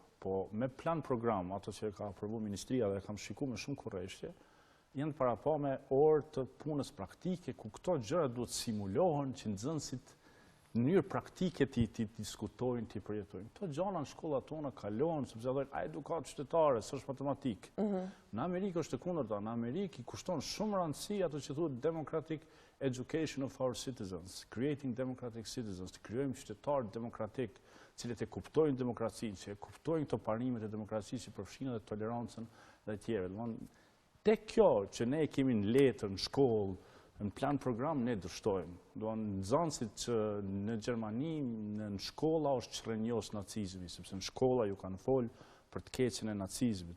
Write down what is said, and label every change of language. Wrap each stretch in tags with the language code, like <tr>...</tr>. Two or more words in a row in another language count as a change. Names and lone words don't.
<sq>Po me plan program, ato që ka aprovu Ministria dhe kam shiku me shumë kurreshtje, janë para pa me orë të punës praktike, ku këto gjëra duhet simulohen që nxënësit në mënyrë praktike ti diskutojnë, ti përjetojnë. Këto gjëra në shkollat tona kalohen, sepse thonë edukatë qytetare, s'është matematik. Në Amerikë është e kundërta, në Amerikë i kushton shumë rëndësi ato që thuhet</sq> <en>democratic education of our citizens, creating democratic citizens,</en> <sq>të krijojmë qytetarë demokratik, cilët e kuptojnë demokracinë, që e kuptojnë këto parimet e demokracisë që përfshin edhe tolerancën dhe tjerë. Te kjo që ne kemi në letër, në shkollë, në plan program, ne dështojmë. Nxënësit që në Gjermani, në shkolla është çrrenjos nacizmi, sepse në shkolla ju kanë folë për të keqen e nacizmit.</sq>